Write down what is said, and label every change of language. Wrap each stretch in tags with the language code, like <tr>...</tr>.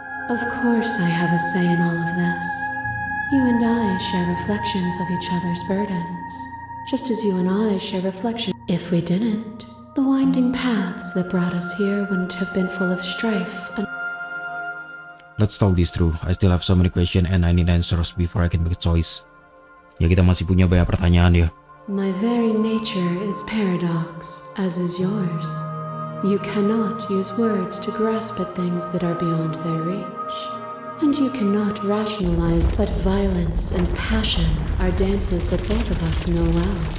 <en>Of course I have a say in all of this. You and I share reflections of each other's burdens, just as you and I share reflections. If we didn't, the winding paths that brought us here wouldn't have been full of strife and... Let's talk this through. I still have so many questions and I need answers before I can make a choice.</en> <id>Ya, kita masih punya banyak pertanyaan ya.</id> <en>My very nature is paradox, as is yours. You cannot use words to grasp at things that are beyond their reach. And you cannot rationalize, but violence and passion are dances that both of us know well.</en>